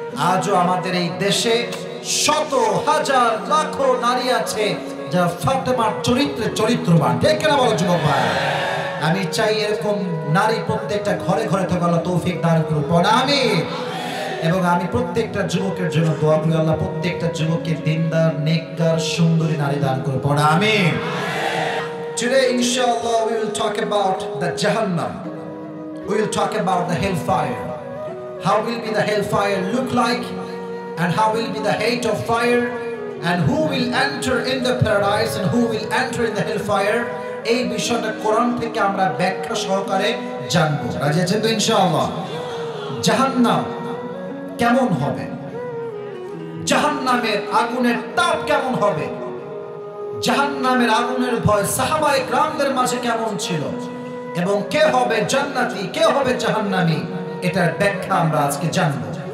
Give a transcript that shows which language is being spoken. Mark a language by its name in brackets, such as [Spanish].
[Bangla] আজও আমাদের এই দেশে শত হাজার লাখো নারী আছে যারা ফাতেমার চরিত্রে চরিত্রবান। ঠিক কিনা বলো যুবক ভাই? আমি চাই এরকম নারী প্রত্যেকটা ঘরে ঘরে থাকা, আল্লাহ তৌফিক দান করুন, আমিন। এবং আমি প্রত্যেকটা যুবকের জন্য দোয়া করি, আল্লাহ প্রত্যেকটা যুবককে দিনদার, নেককার, সুন্দরী নারী দান করুন, আমিন। [English] Today, inshallah, we will talk about the Jahannam. We will talk about the hellfire. How will be the hellfire look like, and how will be the hate of fire, and who will enter in the paradise and who will enter in the hellfire, [Bangla] এই বিষয়টা কোরআন থেকে আমরা ব্যাখ্যা সহকারে জানবো। রাজি আছেন তো ইনশাআল্লাহ? জাহান্নাম কেমন হবে, জাহান্নামের আগুনের তাপ কেমন হবে, জাহান্নামের আগুনের ভয় সাহাবায়ে কেরামদের মাঝে কেমন ছিল, এবং কে হবে জান্নাতি কে হবে জাহান্নামী, এটার ব্যাখ্যা আমরা আজকে জানবো।